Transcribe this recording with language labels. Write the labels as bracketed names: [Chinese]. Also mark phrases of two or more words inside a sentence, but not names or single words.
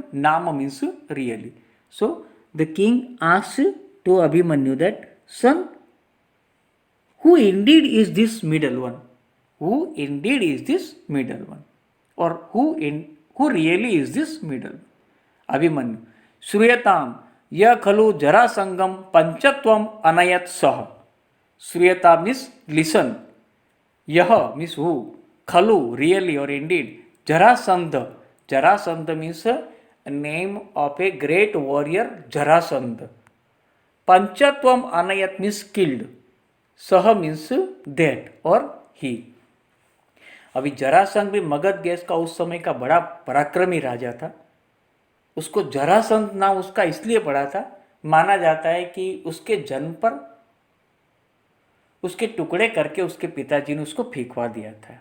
[English] Nama means really. So the king asks to Abhimanyu that, son, who indeed is this middle one? Who indeed is this middle one? Or who really is this middle one? Abhimanyu. [Sanskrit] श्रूयताम् य खलु जरासंगम् पञ्चत्वम् अनयत् सह. [English] Shruyatam means listen. Yah means who. Khalu really or indeed. Jarasandha. Jarasandha means a name of a great warrior Jarasandha. [Sanskrit] पञ्चत्वम् अनयत् [English] means killed. Saha means that or he. [Hindi] अभी जरासंध भी मगध देश का उस समय का बड़ा पराक्रमी राजा था. उसको जरासंध नाम उसका इसलिए पड़ा था, माना जाता है कि उसके जन्म पर उसके टुकड़े करके उसके पिताजी ने उसको फेंकवा दिया था.